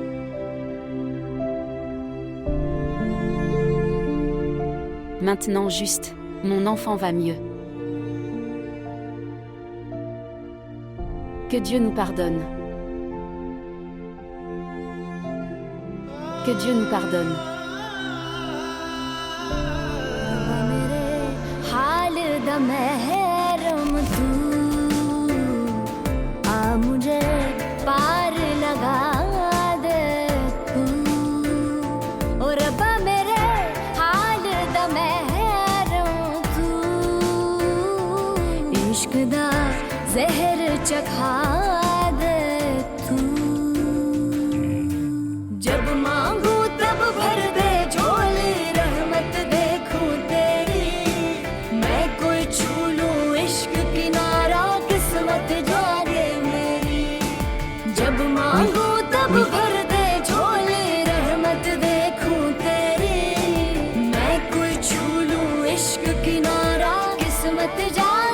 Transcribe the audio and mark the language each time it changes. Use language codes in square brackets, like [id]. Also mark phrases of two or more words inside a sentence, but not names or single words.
[fr] Maintenant juste, mon enfant va mieux. Que Dieu nous pardonne. Que Dieu nous pardonne. [pa] ਹਾਲ ਦਾ ਮਹਿਰਮ ਤੂੰ ਆ ਮੁਝੇ ਪਾਰ ਲਗਾ ਦੇ ਤੂੰ ਓ ਰੱਬਾ ਮੇਰੇ ਹਾਲ ਦਾ ਮਹਿਰਮ ਤੂੰ ਇਸ਼ਕ ਦਾ ਜ਼ਹਿਰ ਚਖਾ ਦੇ ਤੂੰ ਜਬ ਮਾਂਗੂ ਤਬ ਭਰ ਦੇ ਝੋਲੀ ਰਹਿਮਤ ਦੇਖੂੰ ਤੇਰੀ ਮੈਂ ਕੋਈ ਛੂ ਲੂੰ ਇਸ਼ਕ ਕਿਨਾਰਾ ਕਿਸਮਤ ਜਾਗੇ ਮੇਰੀ ਜਬ ਮਾਂਗੂ ਤਬ ਭਰ ਦੇ ਝੋਲੀ ਰਹਿਮਤ ਦੇਖੂੰ ਤੇਰੀ ਮੈਂ ਕੋਈ ਛੂ ਲੂੰ ਇਸ਼ਕ ਕਿਨਾਰਾ ਕਿਸਮਤ ਜਾਗੇ